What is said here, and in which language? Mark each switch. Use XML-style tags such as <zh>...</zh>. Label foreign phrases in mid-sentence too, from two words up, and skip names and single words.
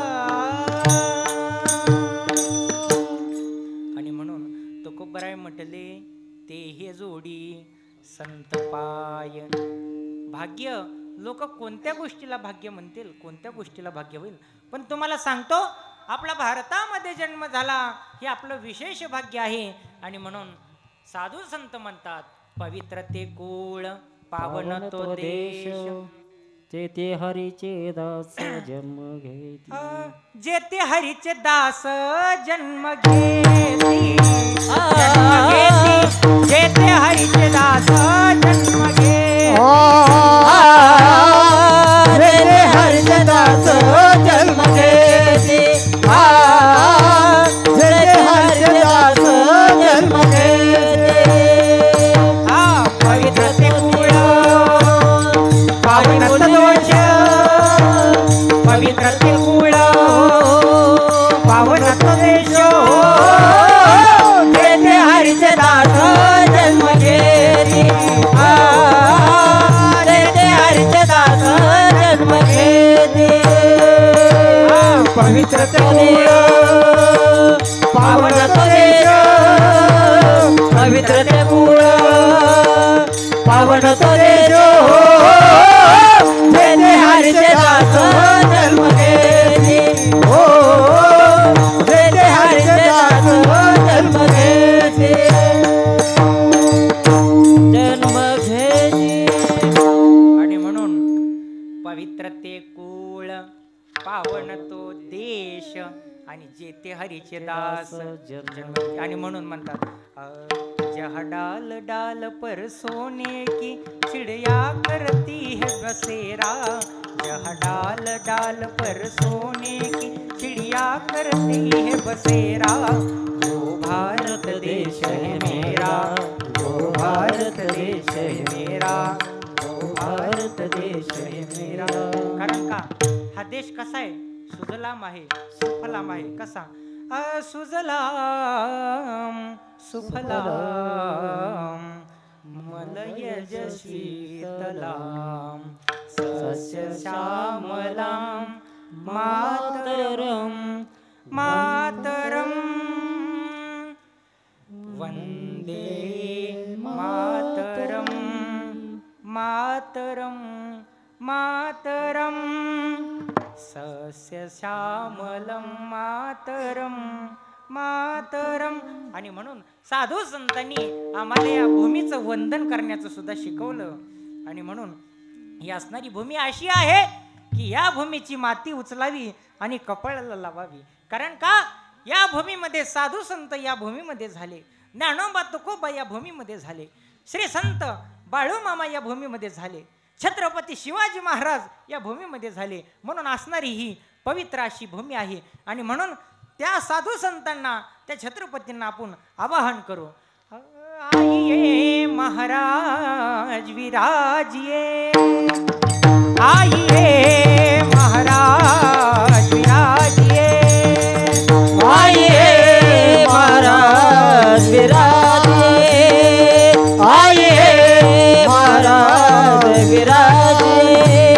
<mr>आणि म्हणून तुकोबराय म्हटले ते हे जोडी संत पाय भाग्य लोक कोणत्या गोष्टीला भाग्य म्हणतील कोणत्या गोष्टीला भाग्य होईल पण तुम्हाला सांगतो आपला भारतामध्ये जन्म झाला हे आपलं विशेष भाग्य आहे आणि म्हणून साधू संत म्हणतात पवित्र ते कुळ पावन तो देश ते हरीचे दास जन्म घेती जेते हरीचे दास जन्म घेती जेते हरीचे दास जन्म घेती जेते हरीचे दास जन्म घेती जेते हरीचे दास जन्म घेती पवित्र ते कुळ पावन तो देश पवित्र ते कुळ पावन तो देश जेते हरीचे दास जन्म घेती जेते हरीचे दास जन्म घेती पवित्र ते कुळ पावन तो देश पवित्र ते कुळ पावन तो देश जेते हरीचे दास जन्म घेती हो जेते हरीचे दास जन्म घेती जन्म घेती आणि म्हणून पवित्र ते कुळ पावन तो देश आणि जेते हरीचे दास जन्म आणि म्हणून</mr> <hi>म्हणतात जहाँ डाल डाल पर सोने की चिड़िया करती है बसेरा जहाँ डाल डाल पर सोने की चिड़िया करती है बसेरा वो भारत देश है मेरा वो भारत देश है मेरा वो भारत देश है मेरा</hi> <mr>कारण का हा देश कसा आहे सुजलाम आहे सुफलाम आहे कसा सुजलाम</mr> <sa>सुफलाम मलयज शीतलाम सस्य श्यामलाम मातरम मातरम वंदे मातरम मातरम मातरम सस्य श्यामलम मातरम मातरम</sa> <mr>आणि म्हणून साधू संतांनी आम्हाला या भूमीचं वंदन करण्याचं सुद्धा शिकवलं आणि म्हणून ही असणारी भूमी अशी आहे की या भूमीची माती उचलावी आणि कपाळाला लावावी. कारण का या भूमीमध्ये साधू संत या भूमीमध्ये झाले, ज्ञानोबा तुकोबा या भूमीमध्ये झाले, श्री संत बाळूमामा या भूमीमध्ये झाले, छत्रपती शिवाजी महाराज या भूमीमध्ये झाले. म्हणून असणारी ही पवित्र अशी भूमी आहे. आणि म्हणून त्या साधू संतांना त्या छत्रपतींना आपण आवाहन करू.</mr> <hi>आइए महाराज विराजिए, आइए महाराज विराजिए, आइए महाराज विराजिए, आइए महाराज विराजिए,</hi>